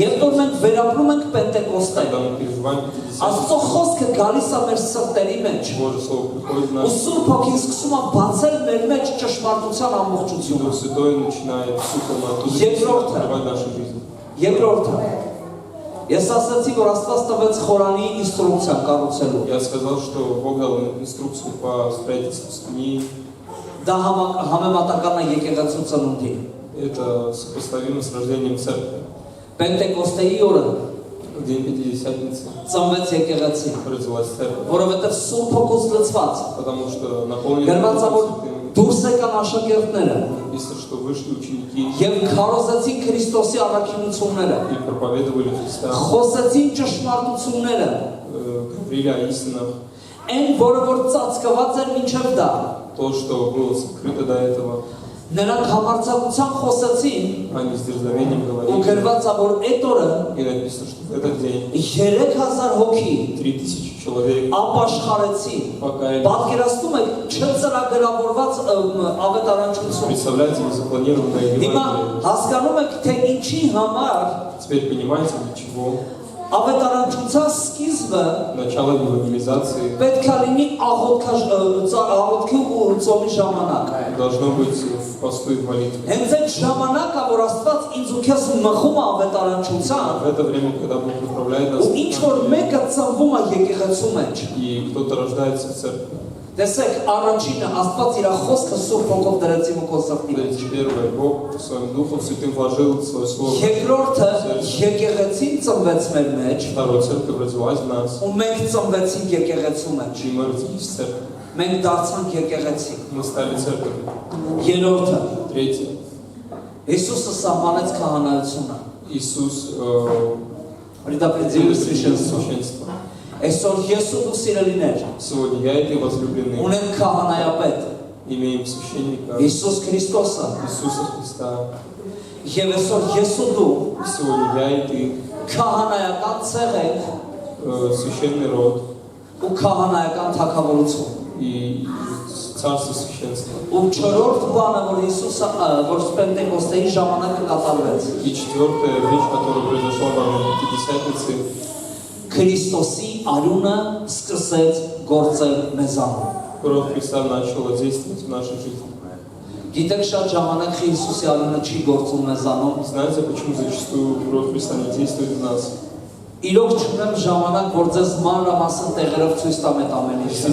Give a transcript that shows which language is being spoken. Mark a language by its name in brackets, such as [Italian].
[Armenian] երբ որ մենք վերապրում ենք Պենտեկոստեն [Russian] Когда мы переживаем [Armenian] Աստծո [Russian] Пятидесятницу, [Armenian] խոսքը գալիս է մեր սրտերի մեջ [Russian] Божье слово приходит в [Armenian] ու [Russian] наш [Armenian] Սուրբ Հոգին սկսում է բացել մեր մեջ ճշմարտության [Russian] Дух [Armenian] ամբողջությունը [Russian] Святой начинает всю полноту [Armenian] Երկրորդը [Russian] открывать в нашей жизни. [Armenian] երկրորդը ես ասացի որ Աստված տվեց խորանի ինստրուկցիա կառուցելու [Russian] Я сказал, что Бог дал инструкцию по строительству скини. [Armenian] դա համեմատական է եկեղեցու ծնունդի [Russian] Это сопоставимо с рождением церкви. [Armenian] Պենտեկոստեի օրը [Russian] В день Пятидесятницы [Armenian] ծնվեց եկեղեցին, [Russian] родилась церковь, [Armenian] որովհետև Սուրբ Հոգուց լցված [Russian] потому что наполнена [Armenian] գրված է, որ [Russian] Духом Святым. [Armenian] դուրս եկան աշակերտները [Russian] Написано, что вышли ученики [Armenian] եւ քարոզեցին Քրիստոսի առաքինությունները, [Russian] и проповедовали Христа, [Armenian] խոսեցին ճշմարտությունները, [Russian] говорили о истинах. [Armenian] այն որը որ ծածկված էր մինչև դա, [Russian] То, что было скрыто до этого, [Armenian] նրանք համարձակության խոսեցին [Russian] они с дерзновением [Armenian] ու [Russian] говорили. [Armenian] գրված է, որ այդ օրը [Russian] И написано, что в этот день [Armenian] 3000 հոգի [Russian] 3000 человек [Armenian] ապաշխարեցին։ [Russian] покаялись. [Armenian] Պատկերացնում եք չծրագրավորված ավետարանչություն։ [Russian] Представляете, незапланированное [Armenian] Հիմա [Russian] Евангелие. [Armenian] հասկանում եք, թե ինչի համար [Russian] Теперь понимаете, для чего [Armenian] ավետարանչության սկիզբը [Russian] начало евангелизации [Armenian] պետք է լինի աղոթքի ու ծոմի ժամանակ։ [Russian] должно быть в посту и в молитве. [Armenian] Հենց այդ ժամանակը, որ Աստված ինձ ու քեզ մխում է ավետարանչության, [Russian] В это время, когда Бог направляет нас, [Armenian] ու ինչ որ մեկը ծնվում է եկեղեցու մեջ։ [Russian] и кто-то рождается в церкви. [Armenian] Տեսեք, առաջինը Աստված իր խոսքը Սուրբ Հոգով դրեց իմ ու քո սրտի մեջ։ [Russian] Смотрите, первое, Бог своим Духом Святым вложил свое Слово. [Armenian] Երկրորդը եկեղեցին ծնվեց մեր մեջ, [Russian] Второе, церковь родилась в нас, [Armenian] ու մենք ծնվեցինք եկեղեցու մեջ։ [Russian] и мы родились в церкви. [Armenian] Մենք դարձանք եկեղեցի։ [Russian] Мы стали церковью. [Armenian] Երրորդը [Russian] Третье, [Armenian] Հիսուսը սահմանեց քահանայությունը։ [Russian] Иисус Предопределил священство։ священство. [Armenian] Այսօր ես ու դու սիրելիներ [Russian] Сегодня я и ты, возлюбленные, [Armenian] ունենք քահանայապետ [Russian] имеем священника [Armenian] Հիսուս Քրիստոսը։ [Russian] Иисуса Христа. [Armenian] Եվ այսօր ես ու դու [Russian] И сегодня я и ты, [Armenian] քահանայական ցեղ ենք [Russian] священный род [Armenian] ու քահանայական թագավորություն։ [Russian] и царство священства. [Armenian] Ու չորրորդ բանը, որ Հիսուսը որ Պենտեկոստեի ժամանակ կատարվեց, [Russian] И четвертая вещь, которая произошла во время Пятидесятницы, [Armenian] Քրիստոսի արյունը սկսեց գործել մեզանում։ [Russian] кровь Христа начала действовать в нашей жизни. [Armenian] Գիտեք շատ ժամանակ Հիսուսի արյունը չի գործում մեզանում։ [Russian] Знаете, почему зачастую кровь Христа не действует в нас? [Armenian] Իրոք չունեմ ժամանակ, որ ձեզ մանրամասն տեղերով ցույց տամ այդ ամեն ինչը։